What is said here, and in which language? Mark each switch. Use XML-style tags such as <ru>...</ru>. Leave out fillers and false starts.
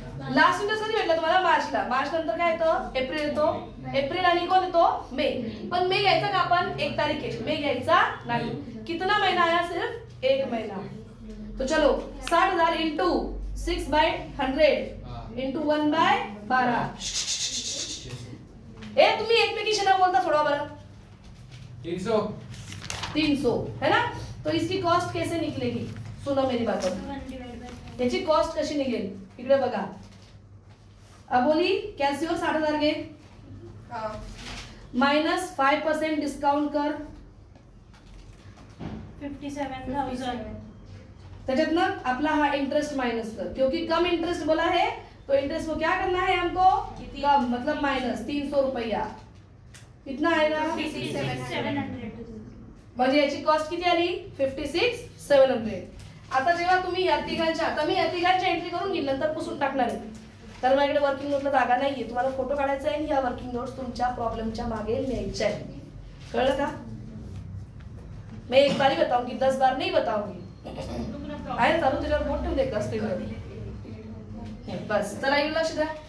<mr>Last interest कधी भेटला तुम्हाला मार्चला. मार्च नंतर काय येतं एप्रिल येतो. एप्रिल आणि कोण येतो मे. पण मे घ्यायचा का आपण 1 तारीख आहे. मे घ्यायचा नाही.</mr> <hi>कितना महीना आया सिर्फ 1 महीना. तो चलो 60,000 इंटू 6/100 इंटू 1/12.</hi> <mr>ए तुम्ही एकमेकीशी न बोलता थोड़ा बरं.</mr> <hi>300 है ना. तो इसकी कॉस्ट कैसे निकलेगी सुनो मेरी बात.</hi> <mr>याची कॉस्ट कशी निघेल इकडे बघा. अबोली कॅल्सिओ 60,000 घे माइनस 5% डिस्काउंट कर 57,000. त्याच्यात ना आपला हा इंटरेस्ट माइनस कर</mr> <hi>क्योंकि कम इंटरेस्ट बोला है तो इंटरेस्ट को क्या करना है हमको कम मतलब माइनस 300 रुपया. कितना आएगा 56,700.</hi> <mr>म्हणजे याची कॉस्ट किती आली 56,700. आता जेव्हा तुम्ही या तिघांच्या आता मी या तिघांच्या एंट्री करून घेईल नंतर पुसून टाकणार आहे. तर माझ्याकडे वर्किंग नोटला जागा नाहीये. तुम्हाला फोटो काढायचा आहे आणि या वर्किंग नोट्स तुमच्या प्रॉब्लेमच्या मागे न्यायच्या आहे. कळलं का.</mr> <hi>मैं एक बार ही बताऊंगी 10 बार नहीं बताऊंगी.</hi> <mr>आहे ना चालू त्याच्यावर बोट ठेवून दे का स्क्रीनवर. बस चला येऊन लक्ष द्या.</mr>